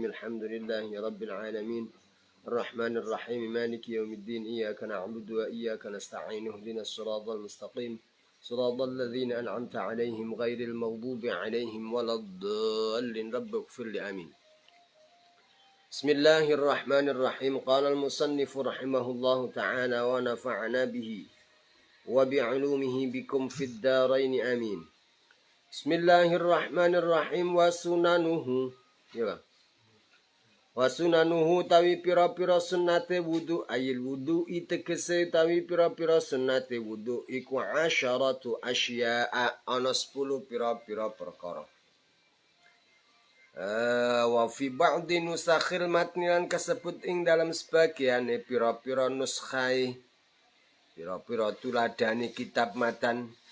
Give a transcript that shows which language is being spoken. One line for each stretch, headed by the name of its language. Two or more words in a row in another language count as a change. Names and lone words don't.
Arabic: الحمد لله رب العالمين الرحمن الرحيم مالك يوم الدين، إياك نعبد وإياك نستعين، اهدنا الصراط المستقيم صراط الذين أنعمت عليهم غير المغضوب عليهم ولا الضالين. رب اغفر لي. آمين. بسم الله الرحمن الرحيم. قال المصنف رحمه الله تعالى ونفعنا به وبعلومه بكم في الدارين آمين. بسم الله الرحمن الرحيم.
Javanese: Wasunanuhu tawi pira-pira sunnate wudu, ayil wudu itegese tawi pira-pira sunnate wudu iku
Arabic: عشرة أشياء,
Javanese: ana 10 pira-pira perkara.
Arabic: وفي بعض نسخ المتن
Javanese: lan kasebut ing dalam sebagiane pira-pira nuskhai, pira-pira tuladane kitab matan.